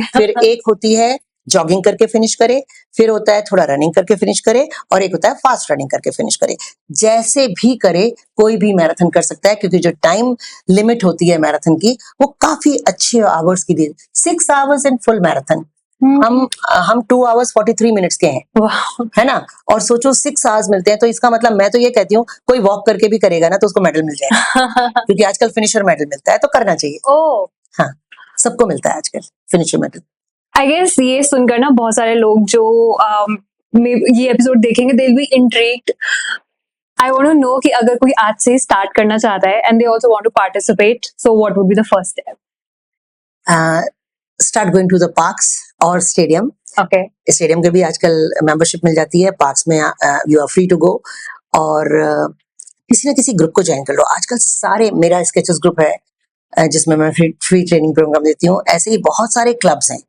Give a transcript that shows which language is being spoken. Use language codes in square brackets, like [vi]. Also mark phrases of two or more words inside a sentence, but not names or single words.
[hi] फिर एक होती है जॉगिंग करके फिनिश करे, फिर होता है थोड़ा रनिंग करके फिनिश करे, और एक होता है [en] fast running [hi] करके फिनिश करे। जैसे भी करे कोई भी मैराथन कर सकता है, क्योंकि जो [en] time limit [hi] होती है मैराथन की वो काफी अच्छे आवर्स की दी, 6 [en] hours in full marathon. [hi] हम [en] 2 hours 43 minutes [hi] के हैं, [en] Wow. [hi] है ना। और सोचो 6 hours मिलते हैं, तो इसका मतलब मैं तो ये कहती हूँ कोई वॉक करके भी करेगा ना तो उसको मेडल मिल जाएगा, क्योंकि आजकल [en] finisher medal [hi] मिलता है, तो करना चाहिए। [en] Oh. [hi] हाँ, सबको मिलता है आजकल [en] finisher medal. I guess [hi] ये सुनकर ना बहुत सारे लोग जो ये एपिसोड देखेंगे, [en] they'll be intrigued. I want to know [hi] कि अगर कोई आज से स्टार्ट करना चाहता है [en] and they also want to participate, so what would be the first step? start going to the parks और stadium। Okay. [hi] स्टेडियम के भी आजकल मेंबरशिप मिल जाती है, पार्क्स में [en] you are free to go. [hi] और किसी ना किसी ग्रुप को ज्वाइन कर लो। आजकल सारे, मेरा स्केचेस ग्रुप है जिसमें मैं [en] free training program [hi] देती हूँ, ऐसे ही बहुत सारे क्लब्स हैं।